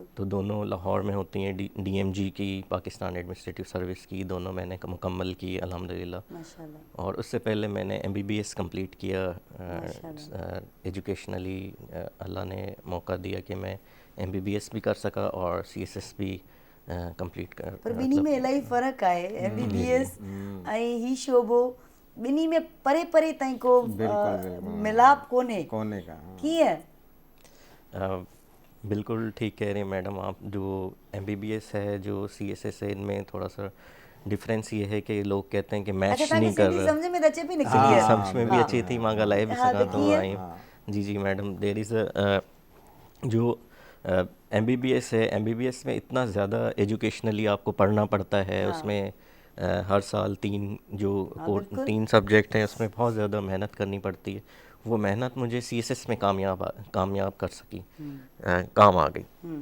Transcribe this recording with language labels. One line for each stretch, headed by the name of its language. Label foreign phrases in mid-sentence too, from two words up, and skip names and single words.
Urdu: تو دونوں لاہور میں ہوتی ہیں۔ DMG کی، پاکستان ایڈمنسٹریٹو سروس کی، دونوں میں نے مکمل کی الحمدللہ. माशाल्लाह। اور اس سے پہلے میں نے MBBS کمپلیٹ کیا۔ ایجوکیشنلی اللہ نے موقع دیا کہ میں MBBS بھی کر سکا اور CSS بھی کمپلیٹ کر.
Sindhi: पर ॿिन्ही में इलाही फ़र्क़ु आहे। MBBS ऐं ही शोबो, ॿिन्ही में परे परे ताईं को मिलाप कोन्हे का हाँ। कीअं?
Urdu: بالکل ٹھیک کہہ رہے ہیں میڈم آپ. جو MBBS ہے، جو CSS ہے، ان میں تھوڑا سا ڈفرنس یہ ہے کہ لوگ کہتے ہیں کہ میچ نہیں کر رہا.
Sindhi: समझ में अचे पई न
Urdu: जी क्लियर?
Sindhi: समझ में भी अचे थी, मां ॻाल्हाए बि हाँ, सघां तो थो। कीअं?
Urdu: ایں جی میڈم,
English: there is
Urdu: جو MBBS ہے، MBBS میں اتنا زیادہ ایجوکیشنلی آپ کو پڑھنا پڑتا ہے. اس میں ہر سال 3 سبجیکٹ ہیں، اس میں بہت زیادہ محنت کرنی پڑتی ہے. وہ محنت مجھے CSS میں کامیاب کر سکی، کام آ گئی.